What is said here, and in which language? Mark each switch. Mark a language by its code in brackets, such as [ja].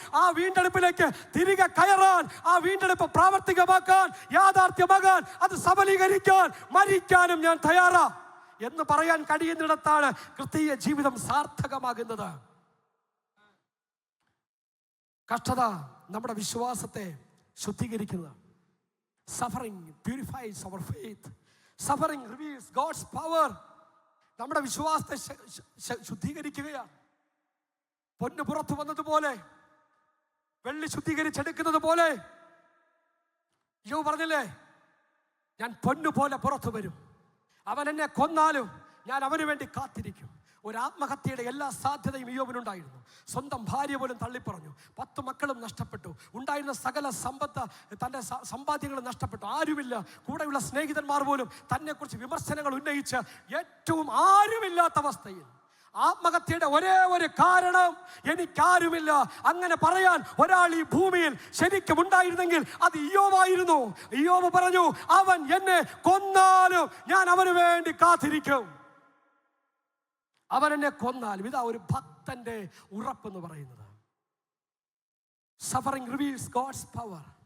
[ml] ആ വീണ്ടെടുപ്പിലേക്ക് തിരികെ കയറാൻ, ആ വീണ്ടെടുപ്പ് പ്രാവർത്തികമാക്കാൻ, യാഥാർത്ഥ്യമാകാൻ, അത് സബലീകരിക്കാൻ മരിക്കാനും ഞാൻ തയ്യാറാ എന്ന് പറയാൻ കഴിയുന്നിടത്താണ് ക്രിസ്തീയ ജീവിതം സാർത്ഥകമാകുന്നത്. കഷ്ടത നമ്മുടെ വിശ്വാസത്തെ ശുദ്ധീകരിക്കുന്നത്. [en] Suffering purifies our faith. Suffering reveals God's power. [ml] നമ്മുടെ വിശ്വാസത്തെ ശുദ്ധീകരിക്കുകയാണ്. പൊന്ന് പുറത്തു വന്നതുപോലെ, വെള്ളി ശുദ്ധീകരിച്ചെടുക്കുന്നത് പോലെ. യോബ് പറഞ്ഞില്ലേ, ഞാൻ പൊന്നുപോലെ പുറത്തു വരും, അവൻ എന്നെ കൊന്നാലും ഞാൻ അവന് വേണ്ടി കാത്തിരിക്കും. ഒരു ആത്മഹത്യയുടെ എല്ലാ സാധ്യതയും യോബിനുണ്ടായിരുന്നു. സ്വന്തം ഭാര്യ പോലും തള്ളിപ്പറഞ്ഞു. 10 മക്കളും നഷ്ടപ്പെട്ടു. ഉണ്ടായിരുന്ന സകല സമ്പത്ത്, തൻ്റെ സമ്പാദ്യങ്ങൾ നഷ്ടപ്പെട്ടു. ആരുമില്ല. കൂടെയുള്ള സ്നേഹിതന്മാർ പോലും തന്നെക്കുറിച്ച് വിമർശനങ്ങൾ ഉന്നയിച്ച് ഏറ്റവും ആരുമില്ലാത്ത അവസ്ഥയിൽ ആത്മഹത്യയുടെ ഒരേ ഒരു കാരണം, എനിക്കാരുമില്ല. അങ്ങനെ പറയാൻ ഒരാൾ ഈ ഭൂമിയിൽ ശരിക്കും ഉണ്ടായിരുന്നെങ്കിൽ അത് ഇയ്യോബായിരുന്നു. ഇയ്യോബ് പറഞ്ഞു, അവൻ എന്നെ കൊന്നാലും ഞാൻ അവന് വേണ്ടി കാത്തിരിക്കും. അവൻ എന്നെ കൊന്നാലും. ഇതാ ഒരു ഭക്തന്റെ ഉറപ്പെന്ന് പറയുന്നത്. [en] Suffering reveals God's power.